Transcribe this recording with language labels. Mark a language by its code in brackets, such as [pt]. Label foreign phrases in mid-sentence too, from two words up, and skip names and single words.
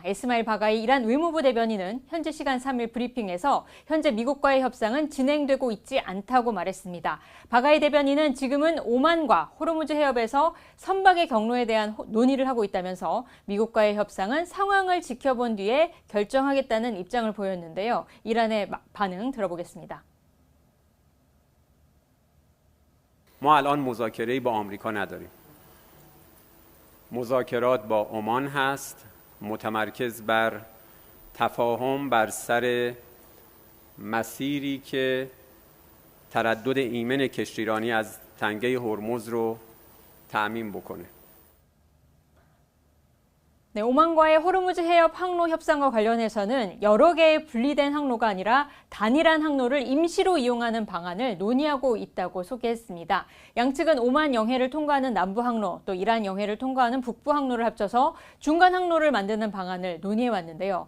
[ko] 에스마일 바가이 이란 의무부 대변인은 현지 시간 3일 브리핑에서 현재 미국과의 협상은 진행되고 있지 않다고 말했습니다. 바가이 대변인은 지금은 오만과 호르무즈 해협에서 선박의 경로에 대한 논의를 하고 있다면서 미국과의 협상은 상황을 지켜본 뒤에 결정하겠다는 입장을 보였는데요. 이란의 반응 들어보겠습니다. [fa] ما الان مذاکره‌ای با آمریکا نداریم. مذاکرات با عمان هست متمرکز بر تفاهم بر سر مسیری که تردد ایمن کشتیرانی از تنگه هرمز رو تأمین بکنه. [ko] 네, 오만과의 호르무즈 해협 항로 협상과 관련해서는 여러 개의 분리된 항로가 아니라 단일한 항로를 임시로 이용하는 방안을 논의하고 있다고 소개했습니다. 양측은 오만 영해를 통과하는 남부 항로, 또 이란 영해를 통과하는 북부 항로를 합쳐서 중간 항로를 만드는 방안을 논의해왔는데요.